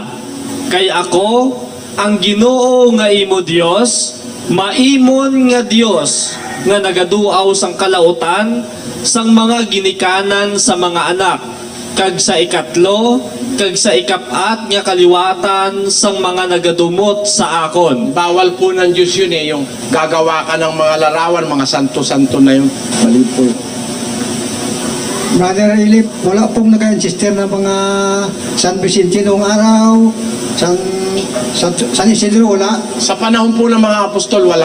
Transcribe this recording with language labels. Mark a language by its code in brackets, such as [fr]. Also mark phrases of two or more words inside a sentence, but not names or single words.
[hil] Kay ako, ang Ginoo nga imo Dios, maimon nga Dios, nga nagaduaw sang kalautan, sang mga ginikanan sa mga anak, kag sa ikatlo, kag sa ikapat nga kaliwatan sang mga nagadumot sa akon. [tl] Bawal po ng Diyos yun eh, yung gagawa ka ng mga larawan, mga santo-santo na yun. Mali po yun. Brother Elip, wala pong nag-register na mga San Vicente noong araw, San Isidro, wala. Sa panahon po ng mga apostol, wala.